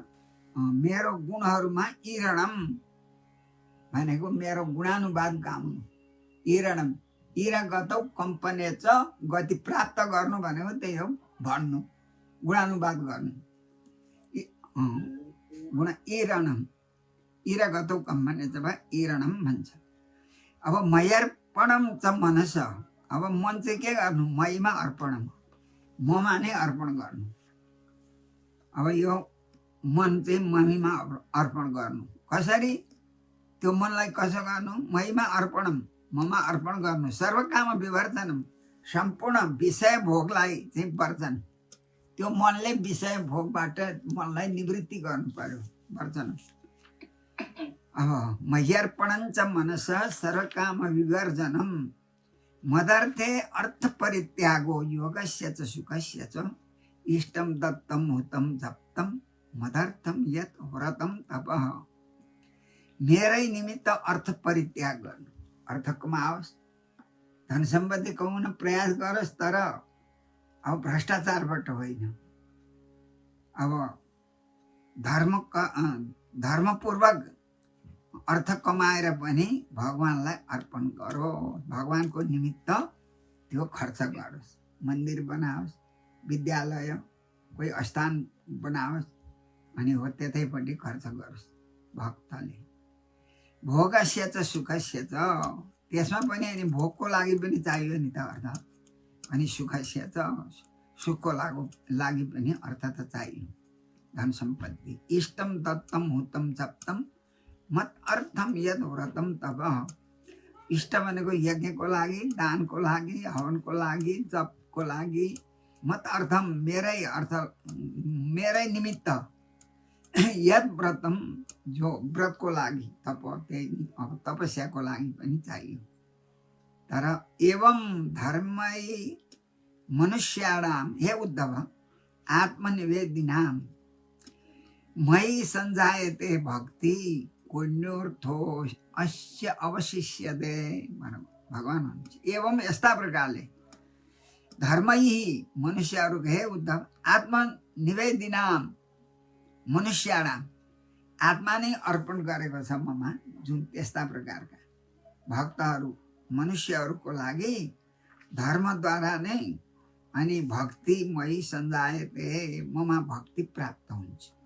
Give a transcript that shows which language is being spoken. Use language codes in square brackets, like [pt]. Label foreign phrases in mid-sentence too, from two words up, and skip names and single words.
[ne] मेरो गुणहरूमा इरणम भनेको मेरो गुणानुवाद गाउनु। इरणम, [sa] इरगतौ कम्पनेच, [ne] गति प्राप्त गर्नु भनेको त्यही हो, भन्नु, गुणानुवाद गर्नु। गुण इरणम, [sa] इरगतौ कम्पनेच [ne] भए इरणम भन्छ। [sa] अब मयर्पणम च मनस, [ne] अब मन चाहिँ के गर्नु? मयमा अर्पणम, ममा नै अर्पण गर्नु। अब यो मन चाहिँ ममीमा अर्पण गर्नु। कसरी? त्यो मनलाई कसो गर्नु? महीमा अर्पणम, ममा अर्पण गर्नु। [sa] सर्वकाम विवर्जनम, [ne] सम्पूर्ण विषय भोगलाई चाहिँ वर्जन। त्यो मनले विषय भोगबाट मनलाई निवृत्ति गर्नु पर्यो, वर्जन। [sa] अब मह्यर्पणञ्च मनस सर्वकाम विवर्जनम, मदर्थे अर्थ परित्यागो योगस्य च सुखस्य च, इष्टम दत्तम हुतम जप्तम मदर्थम यत व्रतम तपः। [ne] मेरै निमित्त अर्थ परित्याग गर्नु। अर्थ कमाओस्, धन सम्पत्ति कमाउन प्रयास गरोस्, तर अब भ्रष्टाचारबाट होइन। अब धर्मपूर्वक अर्थ कमाएर पनि भगवानलाई अर्पण गरो। भगवानको निमित्त त्यो खर्च गरोस्। मन्दिर बनाओस्, विद्यालय, कोही स्थान बनाओस्, अनि हो त्यतैपट्टि खर्च गरोस् भक्तले। [sa] भोगस्य च सुखस्य च, [ne] त्यसमा पनि अनि भोगको लागि पनि चाहियो नि त अर्थ, अनि [sa] सुखस्य च, [ne] सुखको लागि पनि अर्थ त चाहियो, धन सम्पत्ति। [sa] इष्टम दत्तम हुतम जप्तम मत अर्थम यद व्रतम तब। [ne] इष्ट भनेको यज्ञको लागि, दानको लागि, हवनको लागि, जपको लागि। [sa] मत अर्थम, [ne] मेरै अर्थ, मेरै निमित्त। [sa] यद व्रतम, [ne] जो व्रतको लागि, तप, त्यही अब तपस्याको लागि पनि चाहियो। [sa] तर एवं धर्मै मनुष्याणाम, हे उद्धव, आत्मनिवेदिनाम मयि सञ्जायते भक्ति पुण्योर्थो अस्य अवशिष्यते। [ne] भगवान भन्नुहुन्छ एवं, यस्ता प्रकारले धर्मै मनुष्यहरूको, हे उद्धव, [sa] आत्मनिवेदिनाम मनुष्याणाम, [ne] आत्मा नै अर्पण गरेको छ ममा, जुन त्यस्ता प्रकारका भक्तहरू मनुष्यहरूको लागि धर्मद्वारा नै अनि [sa] भक्तिमयी सञ्जायते, [ne] ममा भक्ति प्राप्त हुन्छ।